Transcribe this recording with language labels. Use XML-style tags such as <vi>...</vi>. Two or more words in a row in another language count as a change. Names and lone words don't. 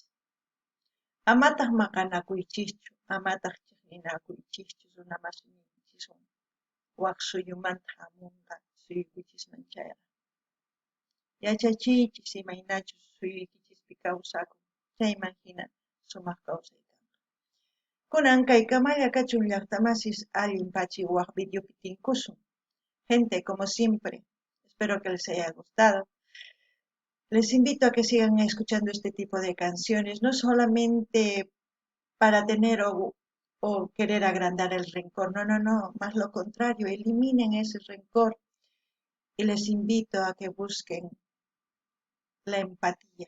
<qu>Amataq maqanakuychischu, amataq chiqninakuychischu runa masiykichiswan waq suyumanta hamunqa suyuykichisman chayqa. Yachachiychis imaynachus suyuykichispi kawsakuq, chayman hina sumaq kawsay kanqa. Kunan kay Kamalla Kachun llaqtamasis allin pachi waq videopi tinkusun.</qu> <es>Gente, como siempre, espero que les haya gustado. Les invito a que sigan escuchando este tipo de canciones, no solamente para tener o querer agrandar el rencor, no, más lo contrario, eliminen ese rencor y les invito a que busquen la empatía.</es>